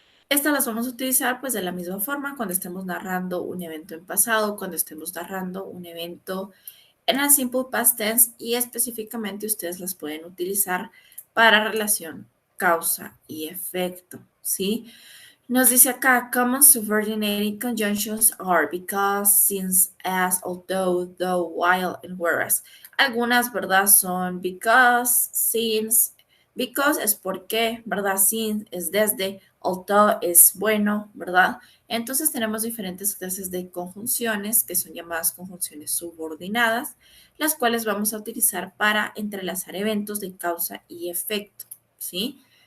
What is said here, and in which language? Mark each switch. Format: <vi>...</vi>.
<es>Estas las vamos a utilizar pues de la misma forma cuando estemos narrando un evento en pasado, cuando estemos narrando un evento en el simple past tense y específicamente ustedes las pueden utilizar para relación causa y efecto, ¿sí? Nos dice acá,</es> <en>common subordinating conjunctions are because, since, as, although, though, while, and whereas.</en> <es>Algunas, ¿verdad? Son because, since. Because es porque, ¿verdad? Since es desde. Although es bueno, ¿verdad? Entonces tenemos diferentes clases de conjunciones que son llamadas conjunciones subordinadas, las cuales vamos a utilizar para entrelazar eventos de causa y efecto, ¿sí?</es>